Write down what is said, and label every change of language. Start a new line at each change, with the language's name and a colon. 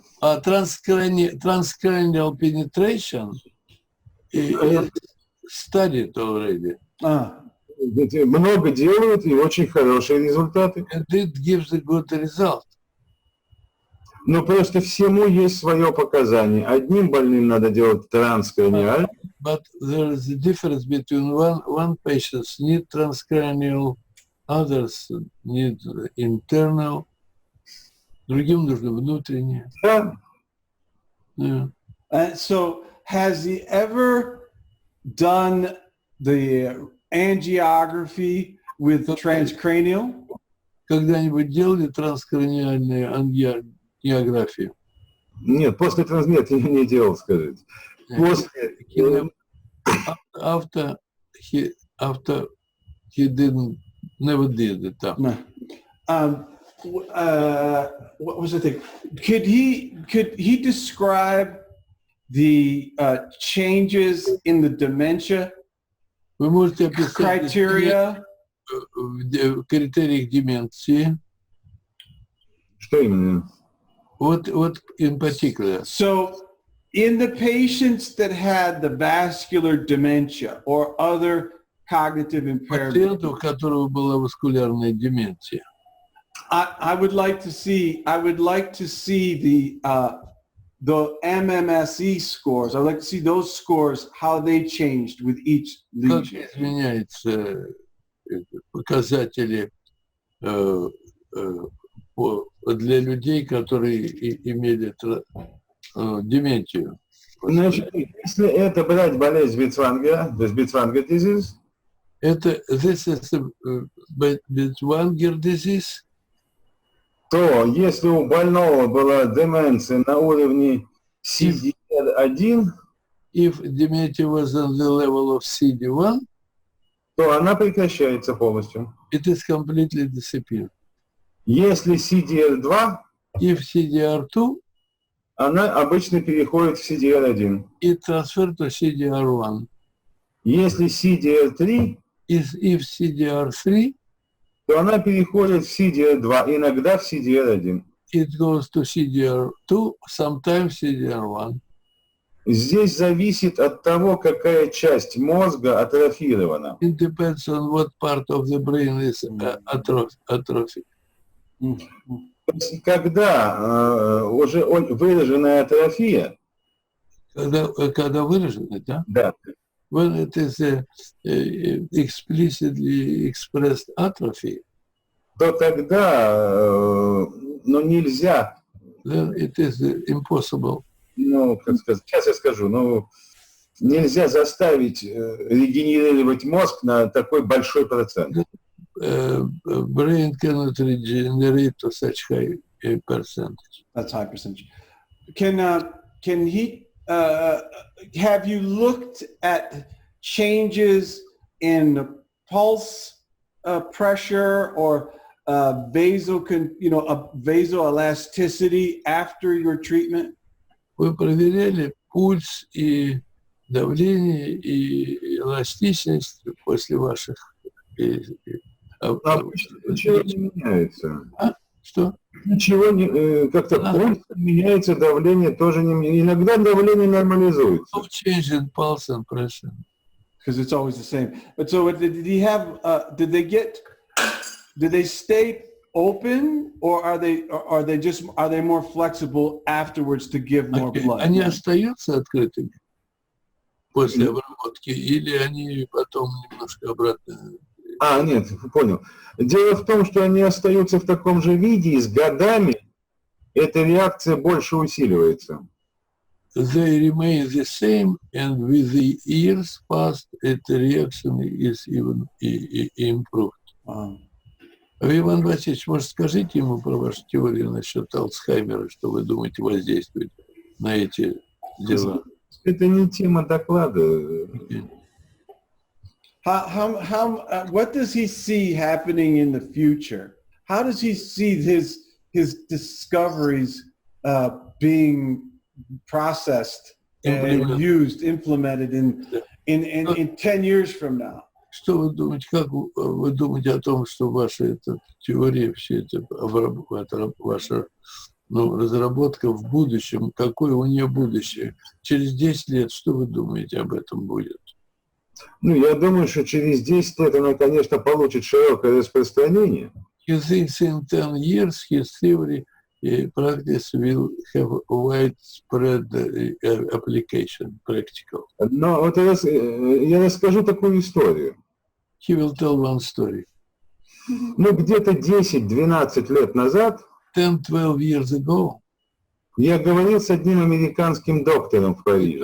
English: Transcranial penetration is studied already.
Russian: Много делают и очень хорошие результаты.
English: And it gives a good result.
Russian: Но просто всему есть свое показание. Одним больным надо делать транскраниаль.
English: But there is a difference between one patients need transcranial, others need internal.
Russian: Другим нужно внутреннее. Да.
English: Yeah. So has he ever done the angiography with transcranial?
Russian: Когда-нибудь делали транскраниальную ангиографию? Нет, после нет, я не делал, скажите. После...
English: After he never did it. What was the thing? Could he describe the changes in the dementia
Russian: Вы можете описать
English: criteria?
Russian: Критерии деменции. Что именно?
English: What in particular? So in the patients that had the vascular dementia or other cognitive impairment,
Russian: Пациент, у которого была васкулярная деменция.
English: I would like to see the MMSE scores. I'd like to see those scores, how they changed with each
Russian: Как
English: lesion.
Russian: изменяются показатели для людей, которые имели деменцию? Значит, если это брать болезнь Бицвангера, то есть Бицвангер
English: disease, This is Binswanger disease.
Russian: то если у больного была деменция на уровне CD1,
English: If dementia was on the level of CD1,
Russian: то она прекращается полностью.
English: it is completely disappeared.
Russian: Если CDR2,
English: If CDR2,
Russian: она обычно переходит в CDR1.
English: it transferred to CDR1.
Russian: Если CDR3,
English: If CDR3,
Russian: то она переходит в CDR2, иногда в CDR1.
English: it goes to CDR2, sometimes CDR1.
Russian: Здесь зависит от того, какая часть мозга атрофирована.
English: It depends on what part of the brain is atrophic.
Russian: То есть, когда уже выраженная атрофия, Когда выражено, да? да,
English: When it is explicitly expressed atrophy,
Russian: то тогда нельзя,
English: then it is impossible.
Russian: как сказать, сейчас я скажу, нельзя заставить регенерировать мозг на такой большой процент.
English: Brain cannot regenerate to such high percentage. That's high percentage. Can he? Have you looked at changes in the pulse pressure or vasoelasticity after your treatment?
Russian: Вы проверяли пульс и давление и эластичность после ваших... Обычно ничего не меняется. Что? Ничего не... Как-то пульс меняется, давление тоже не меняется. Иногда давление нормализуется.
English: No change in pulse and pressure. Because it's always the same. But so did he have, did they stay open or are they more flexible afterwards to give more blood?
Russian: Они остаются открытыми после обработки или они потом немножко обратно? Нет, понял. Дело в том, что они остаются в таком же виде, и с годами эта реакция больше усиливается.
English: They remain the same, and with the years past, the reaction is even improved.
Russian: Иван Васильевич, может, скажите ему про вашу теорию насчет Альцгеймера, что вы думаете воздействует на эти дела? Это не тема доклада.
English: What does he see happening in the future? How does he see his discoveries being processed and used, implemented in 10 years from now?
Russian: Что вы думаете, как вы думаете о том, что ваша эта теория, все это ваша разработка в будущем, какое у нее будущее? Через 10 лет что вы думаете об этом будет? Я думаю, что через 10 лет она, конечно, получит широкое распространение.
English: He thinks in 10 years his theory practice will have widespread application, practical.
Russian: Но вот я расскажу такую историю.
English: He will tell one story.
Russian: Где-то 10-12 лет назад
English: 10-12 years ago,
Russian: я говорил с одним американским доктором в Париже.